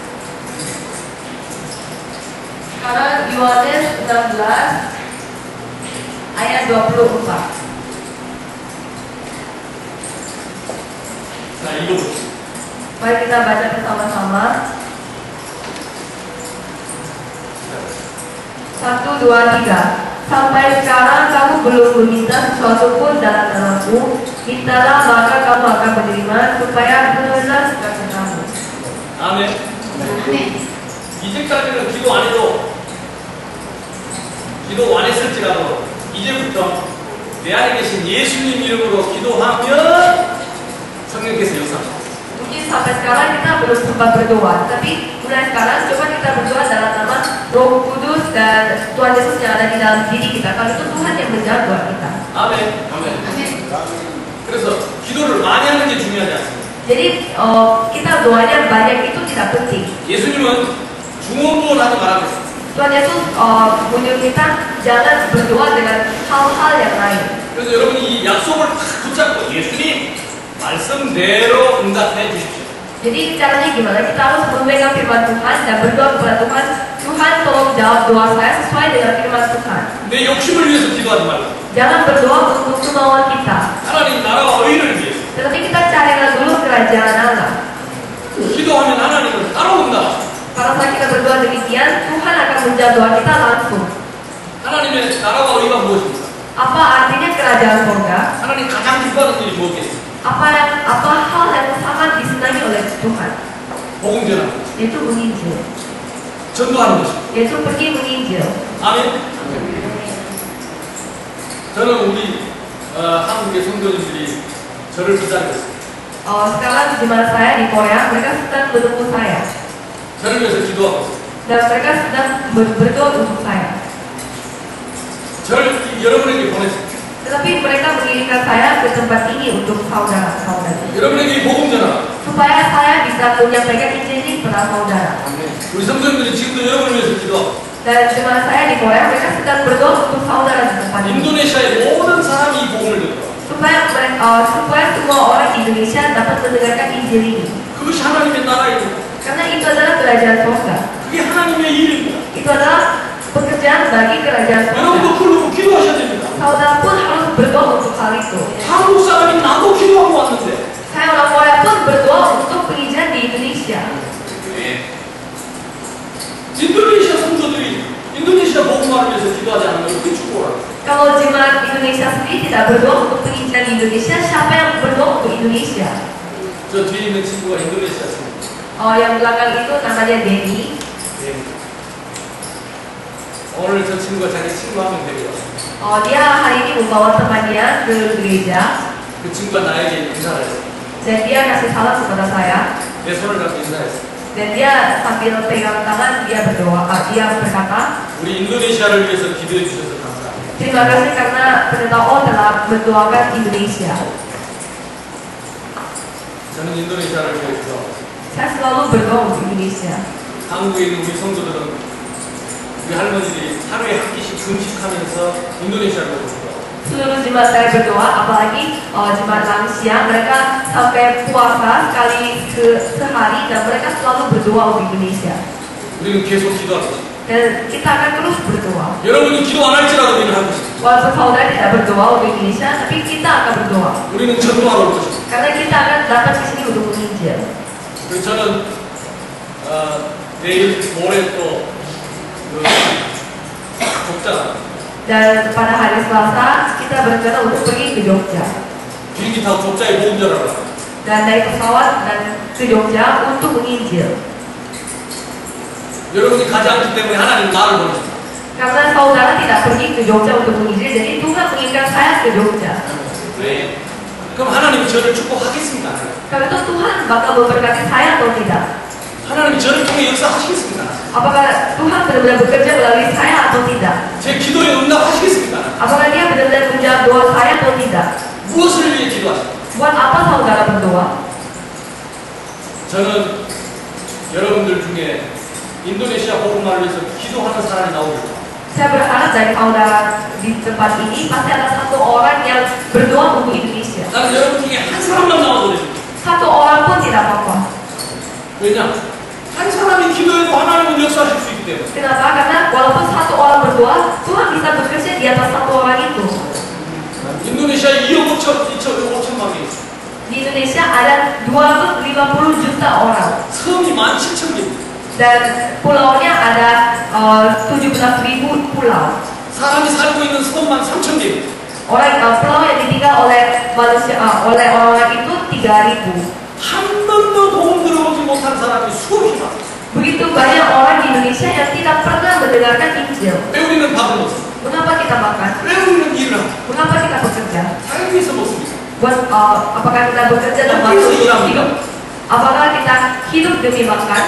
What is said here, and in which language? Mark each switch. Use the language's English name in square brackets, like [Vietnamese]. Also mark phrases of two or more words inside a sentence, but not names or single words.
[Indonesian] Sekarang Yohanes 16 ayat 24. [Korean] 자, 읽어보시죠. [Indonesian] Mari kita baca bersama-sama. 1, 2, 3. Sampai sekarang kamu belum meminta sesuatu pun dalam namaku. Mintalah maka kamu akan menerima supaya benar sukacita kamu. [Korean] 아멘. 이제까지는 기도 안 해도 기도 안 했을지라도 이제부터 내 안에 계신 예수님 이름으로 기도하면 성령께서 역사하십니다. [Indonesian] Mungkin sampai sekarang kita belum sempat berdoa, tapi mulai sekarang coba kita berdoa dalam nama Roh Kudus dan Tuhan Yesus yang ada di dalam diri kita. Kalau itu Tuhan yang menjawab doa kita. [Korean] 아멘. 아멘. 그래서 기도를 많이 하는 게 중요하지 않습니다. [Indonesian] Jadi kita doanya banyak itu tidak penting. [Korean] 예수님은 중언부언하지 말라고 했습니다. [Indonesian] Tuhan Yesus menyuruh kita jangan berdoa dengan hal-hal yang lain. [Korean] 그래서 여러분이 이 약속을 딱 붙잡고 예수님 말씀대로 응답해 주십시오. [Indonesian] Jadi caranya gimana? Kita harus memegang firman Tuhan dan berdoa kepada Tuhan. Tuhan tolong jawab doa saya sesuai dengan firman Tuhan. [Korean] 내 욕심을 위해서 기도하지 말고 [Indonesian] Jangan berdoa untuk kemauan kita. [Korean] 하나님 나라와 의를 위해서 [Indonesian] Tetapi kita carilah dulu kerajaan Allah. [Korean] 기도하면 하나님은 따로 응답하십니다. [Indonesian] Pada saat kita berdoa demikian, Tuhan akan menjawab doa kita langsung. [Korean] 하나님의 나라와 의가 무엇입니까? [Indonesian] Apa artinya kerajaan surga? [Korean] 하나님 가장 기뻐하는 일이 뭐겠어요? [Indonesian] Apa hal yang sangat disenangi oleh Tuhan? [Korean] 복음 전하는 것, [Indonesian] Yaitu menginjil, [Korean] 전도하는 것입니다. [Indonesian] yaitu pergi menginjil. [Korean] 아멘. 저는 우리 한국의 성도님들이 저를 기다리고 있어요. [Indonesian] Sekarang jemaat saya di Korea, mereka sedang menunggu saya [Korean] 저를 위해서 기도하고 있어요. [Indonesian] dan mereka sedang berdoa untuk saya. [Korean] 저를 여러분에게 보냈어요. [Indonesian] Tetapi mereka mengirimkan saya ke tempat ini untuk saudara-saudara, [Korean] 여러분에게 복음 전하. [Indonesian] supaya saya bisa menyampaikan Injil ini kepada saudara. [Korean] 우리 성도님들이 지금도 여러분을 위해서 기도하고 [Indonesian] Dan jemaat saya di Korea, mereka sedang berdoa untuk saudara di tempat ini, [Korean] 인도네시아의 모든 사람이 이 복음을 듣고 [Indonesian] supaya semua orang di Indonesia dapat mendengarkan Injil ini. [Korean] 그것이 하나님의 나라입니다. [Indonesian] Karena itu adalah kerajaan surga. [Korean] 그게 하나님의 일입니다. [Indonesian] Itu adalah pekerjaan bagi kerajaan [Korean] 여러분도 [Indonesian] surga. [Korean] 그러고 기도하셔야 됩니다. [Indonesian] Saudara pun harus berdoa untuk hal itu. [Korean] 한국 사람이 나도 기도하고 왔는데 [Indonesian] Saya orang Korea pun berdoa untuk penginjilan di Indonesia. [Korean] 인도네시아 성도들이 인도네시아 복음화를 위해서 기도하지 않으면 어떻게 축복을 합니까? [Indonesian] Kalau jemaat Indonesia sendiri tidak berdoa untuk penginjilan di Indonesia, siapa yang berdoa untuk Indonesia? [Korean] 저 뒤에 있는 친구가 인도네시아 친구. [Indonesian] Yang belakang itu namanya Denny. [Korean] 오늘 저 친구가 자기 친구 한 명 데리고 왔어요. [Indonesian] Dia hari ini membawa temannya ke gereja [Korean] 그 친구가 나에게 인사를 했어요. [Indonesian] dan dia kasih salam kepada saya [Korean] 내 손을 잡고 인사했어요. [Indonesian] dan dia sambil pegang tangan dia berdoa. Dia berkata, [Korean] 우리 인도네시아를 위해서 기도해 주셔서 감사합니다. [Indonesian] terima kasih karena pendeta O telah mendoakan Indonesia. [Korean] 저는 인도네시아를 위해 기도하고 있어요. [Indonesian] Saya selalu berdoa untuk Indonesia. [Korean] 한국에 있는 우리 성도들은 우리 할머니들이 하루에 한 끼씩 금식하면서 인도네시아를 가고 [Indonesian] Seluruh jemaat saya berdoa, apalagi jemaat lansia, mereka sampai puasa sekali sehari dan mereka selalu berdoa untuk Indonesia. [Korean] 우리는 계속 기도할 것입니다. [Indonesian] Dan kita akan terus berdoa. [Korean] 여러분이 기도 안 할지라도 우리는 할 것입니다. [Indonesian] Walaupun saudara tidak berdoa untuk Indonesia, tapi kita akan berdoa. [Korean] 우리는 전도하러 올 것입니다. [Indonesian] Karena kita akan datang ke sini untuk menginjil. [Korean] 그래서 저는 내일 모레 또 족자 [Indonesian] Dan pada hari Selasa kita berencana untuk pergi ke Jogja [Korean] 비행기 타고 족자에 복음 전하러 가요. [Indonesian] dan naik pesawat dan ke Jogja untuk menginjil. [Korean] 여러분이 가지 않기 때문에 하나님 나를 보내셨습니다. [Indonesian] Karena saudara tidak pergi ke Jogja untuk menginjil, jadi Tuhan mengirimkan saya ke Jogja. [Korean] 네. 그럼 하나님이 저를 축복하겠습니까? [Indonesian] Karena itu Tuhan bakal memberkati saya atau tidak? [Korean] 하나님이 저를 통해 역사하시겠습니까? [Indonesian] Apakah Tuhan benar-benar bekerja melalui saya atau tidak? [Korean] 제 기도에 응답하시겠습니까? [Indonesian] Apakah dia benar-benar menjawab doa saya atau tidak? [Korean] 무엇을 위해 기도하십니까? [Indonesian] Buat apa saudara berdoa? [Korean] 저는 여러분들 중에 인도네시아 복음화를 위해서 기도하는 사람이 나오겠다. [Indonesian] Saya berharap dari saudara di tempat ini pasti ada satu orang yang berdoa untuk Indonesia. [Korean] 나는 여러분 중에 한 사람만 나와도 됩니다. [Indonesian] Satu orang pun tidak apa-apa. [Korean] 왜냐? 한 사람이 기도해도 하나님은 역사하실 수 있기 때문에. [Indonesian] Kenapa? Karena walaupun satu orang berdoa, Tuhan bisa bekerja di atas satu orang itu. [Korean] 인도네시아에 2억 5천만 명 있어요. [Indonesian] Di Indonesia ada 250 juta orang [Korean] 섬이 17,000개입니다. [Indonesian] dan pulaunya ada 17.000 pulau. [Korean] 사람이 살고 있는 섬만 3,000개입니다. [Indonesian] Pulau yang ditinggal oleh manusia, oleh orang-orang itu 3.000. [Korean] 한 번도 복음 들어보지 못한 사람이 수없이 많아요. [Indonesian] Begitu banyak orang di Indonesia yang tidak pernah mendengarkan Injil. [Korean] 왜 우리는 밥을 먹습니까? [Indonesian] Mengapa kita makan? [Korean] 왜 우리는 일을 합니까? [Indonesian] Mengapa kita bekerja? [Korean] 살기 위해서 먹습니까? [Indonesian] Apakah kita bekerja dan masuk hidup? Apakah kita hidup demi makan?